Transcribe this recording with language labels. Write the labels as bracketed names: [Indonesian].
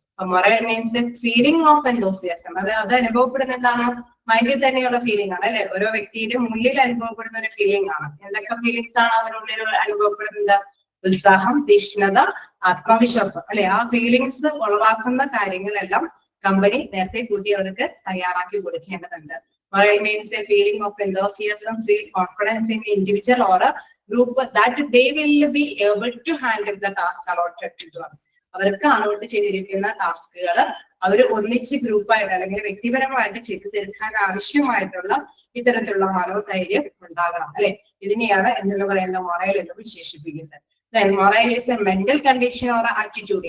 [Malayalam] അപ്പൊ [English] Morale means feeling of enthusiasm. [Malayalam] അത് അനുഭവപ്പെടുന്ന എന്താണ്, മൈൻഡിൽ തന്നെയുള്ള ഫീലിംഗ് ആണ് അല്ലെ. ഓരോ വ്യക്തിയുടെ ഉള്ളിൽ അനുഭവപ്പെടുന്ന ഒരു ഫീലിംഗ് ആണ്. എന്തൊക്കെ ഫീലിംഗ്സ് ആണ് അവരുള്ളിൽ അനുഭവപ്പെടുന്നത്? ഉത്സാഹം, തീക്ഷ്ണത, ആത്മവിശ്വാസം അല്ലെ. ആ ഫീലിംഗ്സ് ഉളവാക്കുന്ന കാര്യങ്ങളെല്ലാം കമ്പനി നേരത്തെ കൂട്ടി അവർക്ക് തയ്യാറാക്കി കൊടുക്കേണ്ടതുണ്ട്. [English] Moral means a feeling of enthusiasm, confidence in the individual or a group that they will be able to handle the task allotted to them. [Malayalam] അവർക്ക് അലോട്ട് ചെയ്തിരിക്കുന്ന ടാസ്കുകൾ അവർ ഒന്നിച്ച് ഗ്രൂപ്പായിട്ട് അല്ലെങ്കിൽ വ്യക്തിപരമായിട്ട് ചെയ്തു തീർക്കാൻ ആവശ്യമായിട്ടുള്ള ഇത്തരത്തിലുള്ള മനോധൈര്യം ഉണ്ടാകണം അല്ലെ. ഇതിനെയാണ് എന്ന് പറയുന്ന മൊറൽ എന്ന് വിശേഷിപ്പിക്കുന്നത്. [English] Morale is a mental condition or attitude.